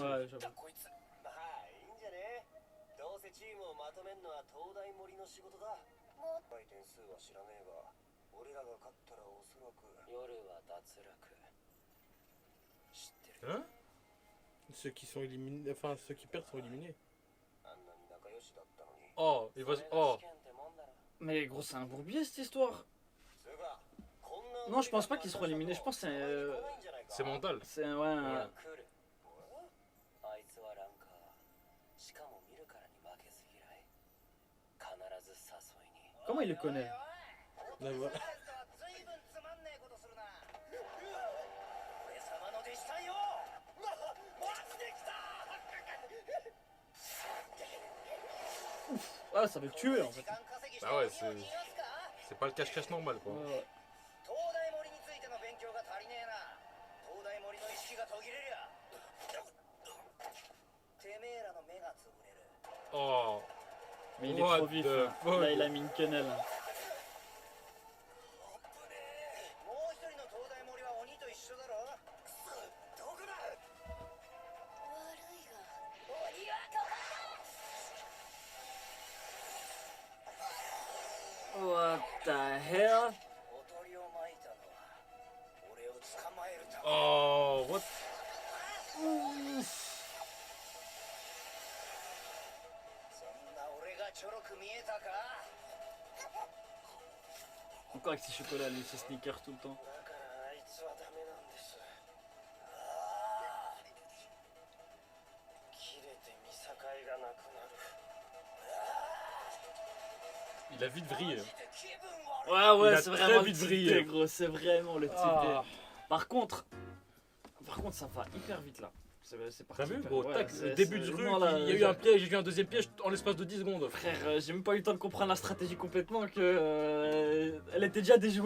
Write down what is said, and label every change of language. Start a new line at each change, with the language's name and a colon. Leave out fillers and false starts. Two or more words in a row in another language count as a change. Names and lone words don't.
French: Ouais, j'avoue.
Japanese: こいつまあいいんじゃねどうせチームをまとめるのは東大森の仕事だも回点数は知らねえが俺らが勝ったらおそらく夜は脱落知ってる
French: Hein? Ceux qui sont éliminés, enfin, ceux qui perdent sont éliminés.
Japanese: あんなに仲良しだったのに
French: Oh, il va...
Japanese: それが
French: Oh,
Japanese: 試験ってもんだろ
French: Mais gros, c'est un bourbier cette histoire.
Japanese: つうかこんな
French: Non, je pense pas qu'ils seront éliminés. Je pense que c'est mental. c'est ouais, un-
Japanese: 来るあいつはランカーしかも見るからに負けず嫌い必ず誘いに
French: Comment il le connaît? Là, voilà.
Japanese: 随分つまんねえことするな俺様の弟子さんよマジで来た
French: Ah, ça veut le tuer en fait.
Japanese: 時間稼ぎして
French: Bah ouais, c'est... C'est pas le cache-cache normal quoi. Ouais.
Japanese: 東大森についての勉強が足りねえな。東大森の意識が途切れりゃてめえらの目が潰れる。
French: Oh, Mais il est
English: What
French: trop vif.
English: the
French: Hein.
English: fuck?
French: Là, il a mis une quenelle.
Japanese: もう一人の東大森は鬼と一緒だろ。くそ、どこだ。悪いが鬼はここ
English: What the hell?
Japanese: おとりをまいたのは俺を捕まえるため。
English: oh, what?
Japanese: そんな俺がちょろく見えたか。
French: Encore avec ses chocolats, lui, ses sneakers tout le temps.
Japanese: だからあいつはダメなんです。切れて見境がなくなる。
French: Il a vite vrillé.
Japanese: マジで気分悪い。
French: Ouais, ouais, Il a c'est très vraiment le vite type vrillé. D, gros. C'est vraiment le type Ah. D. Par contre, ça va hyper vite là. C'est parti. T'as vu hyper- gros, ouais, tac, c'est- début de c'est truc, vraiment là, il y a eu un piège, j'ai eu un deuxième piège en l'espace de 10 secondes. Frère, j'ai même pas eu le temps de comprendre la stratégie complètement que elle était déjà déjouée.